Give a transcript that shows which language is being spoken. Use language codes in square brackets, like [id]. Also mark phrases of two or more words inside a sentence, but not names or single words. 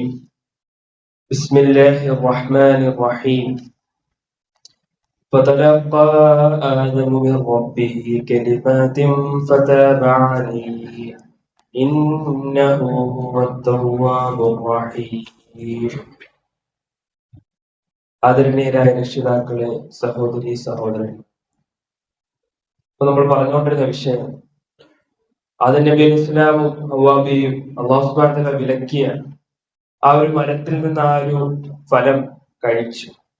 [ar] بسم الله الرحمن الرحيم. فتلقى آدم من ربه كلمات فتاب عليه إنه هو التواب الرحيم. [ml] ആദരണീയരായ രക്ഷിതാക്കളെ, സഹോദരി സഹോദരൻ, ഇപ്പൊ നമ്മൾ പറഞ്ഞുകൊണ്ടിരുന്ന വിഷയം ആദം നബി [ar] عليه السلام [ml] ഹവ്വാബിയും [ar] الله سبحانه و تعالى [ml] വിലക്കിയ ആ ഒരു മരത്തിൽ നിന്ന് ആ ഒരു ഫലം കഴിച്ചു.